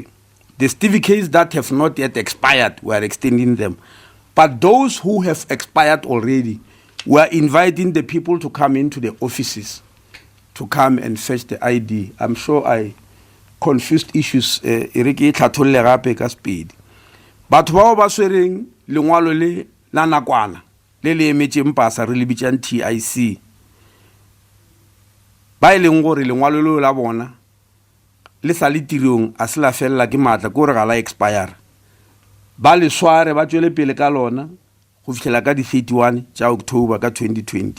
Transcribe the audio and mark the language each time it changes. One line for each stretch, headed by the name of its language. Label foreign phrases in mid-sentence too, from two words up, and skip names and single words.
English: The certificates that have not yet expired, we are extending them. But those who have expired already, we are inviting the people to come into the offices to come and fetch the ID. I'm sure I confused issues.
Northern Sotho: But bao ba swereng lengwalo le la nakwana le le emetšeng pasa re le bitšang TIC ba e leng gore lengwalo leo la bona le sa le tirong a se la fella ke maatla gore ga la expire ba le sware ba tšwele pele ka lona go fihlela ka di 31 tša October ka 2020.